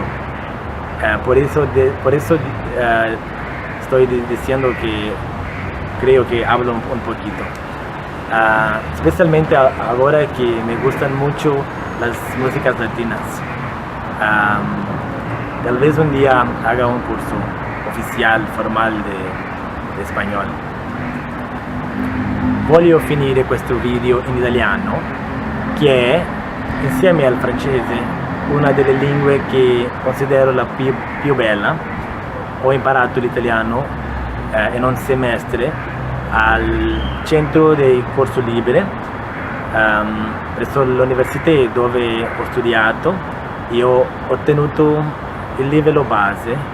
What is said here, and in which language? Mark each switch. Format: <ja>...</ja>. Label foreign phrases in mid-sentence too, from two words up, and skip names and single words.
<es>Por eso estoy diciendo que creo que hablo un poquito. Especialmente ahora que me gustan mucho las músicas latinas. Tal vez un día haga un curso oficial, formal</es> <it>di spagnolo. Voglio finire questo video in italiano, che è, insieme al francese, una delle lingue che considero la più bella. Ho imparato l'italiano in un semestre al centro dei corsi liberi presso l'università dove ho studiato e ho ottenuto il livello base.</it>